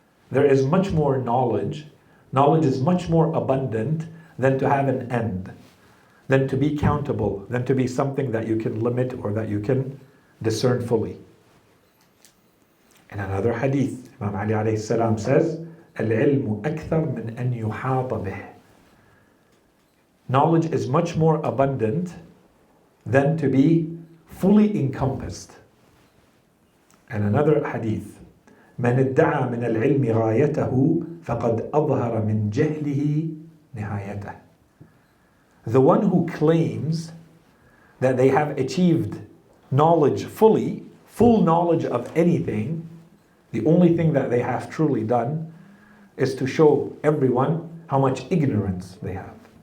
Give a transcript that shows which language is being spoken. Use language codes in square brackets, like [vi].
[en] There is much more knowledge. Knowledge is much more abundant than to have an end, than to be countable, than to be something that you can limit or that you can discern fully. In another hadith, Imam Ali alayhi salam says, [ar] الْعِلْمُ أَكْثَرُ مِنْ أَنْ يُحَاطَ بِهِ. [en] Knowledge is much more abundant than to be fully encompassed. And another hadith, [ar] مَنِ ادَّعَى مِنَ الْعِلْمِ غَايَتَهُ فَقَدْ أَظْهَرَ مِنْ جَهْلِهِ نِهَايَتَهُ. [en] The one who claims that they have achieved knowledge fully, full knowledge of anything, the only thing that they have truly done is to show everyone how much ignorance they have.